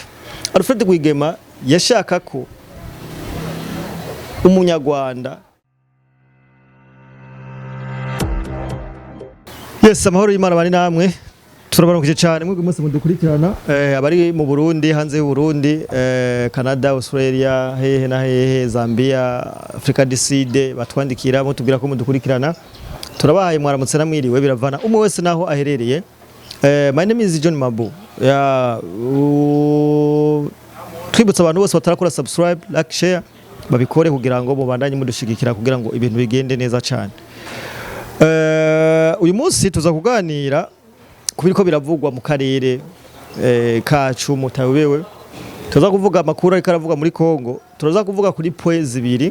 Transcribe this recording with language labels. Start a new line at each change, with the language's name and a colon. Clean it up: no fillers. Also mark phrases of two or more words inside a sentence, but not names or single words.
Rundi: Alfred Rwigema yashaka ko umunyarwanda amahoro y'Imana bari namwe, turabaronkeje cyane mwebwe mwese mudukurikirana, abari mu Burundi, hanze y'u Burundi, Canada, Australia, hehe na hehe, Zambia, Africa du Sud, batwandikira mutubwira ko mudukurikirana. Turabahaye mwaramutse namwiriwe biravana umwe wese naho aherereye.
English: My name is John Mabu.
Rundi: Twibutsa abantu bose batarakora subscribe, like, share babikore kugira ngo mubandanye mudushigikira kugira ngo ibintu bigende neza cyane. Uyu munsi tuza kuganira kubiriko biravugwa mu karere kacu mutabewe. Tuza kuvuga amakuru ariko aravuga muri Kongo, tuza kuvuga kuri point zibiri.